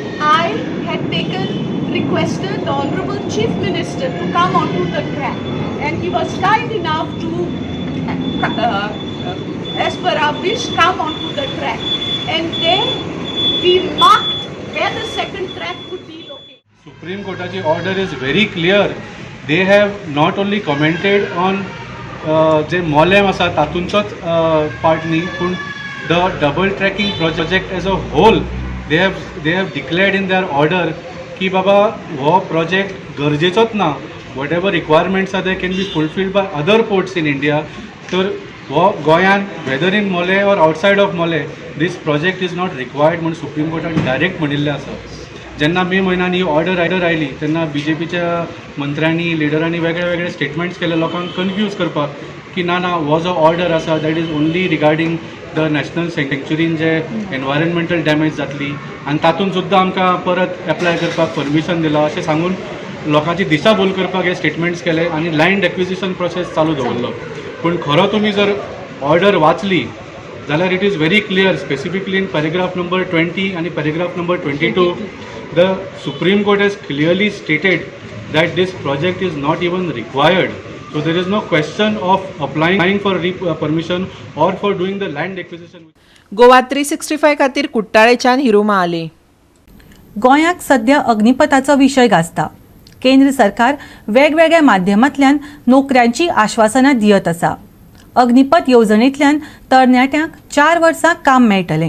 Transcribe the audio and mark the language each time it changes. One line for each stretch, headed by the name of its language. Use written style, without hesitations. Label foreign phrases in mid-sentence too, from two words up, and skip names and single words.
English: I had requested the Honorable Chief Minister to come onto the track, and he was kind enough to, as per our wish, come onto the track, and then we marked where the second track could be located. Supreme Courtaची order is very clear. They have not only commented on
Konkani: जे मोलेम आसा तातूंचोच पार्ट न्ही पूण
English: the double tracking project as a whole they have declared in their order
Konkani: की बाबा हो प्रोजेक्ट गरजेचोच ना.
English: whatever requirements are they can be fulfilled by other ports in India.
Konkani: तर हो गोंयांत
English: whether in Mollem or outside of Mollem this project is not required
Konkani: म्हणून सुप्रीम कोर्टान डायरेक्ट म्हणिल्लें आसा. जेन्ना मे म्हयन्यान ही ऑर्डर आयली तेन्ना BJPच्या मंत्र्यांनी लिडरांनी वेगळे स्टेटमेंट्स केले लोकांक कन्फ्यूज करपाक की ना हो जो ऑर्डर आसा
English: that is only regarding the national sanctuary
Konkani: जे एनवायरमेंटल डॅमेज जातली आनी तातूंत सुद्दां आमकां परत एप्लाय करपाक परमिशन दिलां अशें सांगून लोकांची दिशाभूल करपाक हे स्टेटमेंट्स केले आनी
English: land acquisition process
Konkani: चालू दवरलो. पूण खरो तुमी जर ऑर्डर वाचली जाल्यार
English: it is very clear specifically in paragraph number 20 आणि paragraph number 22 the Supreme Court has clearly stated that this project is not even required. So there is no question of applying for permission or for doing the land acquisition.
Konkani: गोवा 365 खातीर कुट्टाळेच्यान हिरुमा आली. गोंयाक सध्या अग्निपथाचो विशय गाजता. केंद्र सरकार वेगवेगळ्या माध्यमांतल्यान नोकऱ्यांची आश्वासनां दियत आसा. अग्निपथ येवजणेंतल्यान तरणाट्यांक 4 वर्सां काम मेळटलें.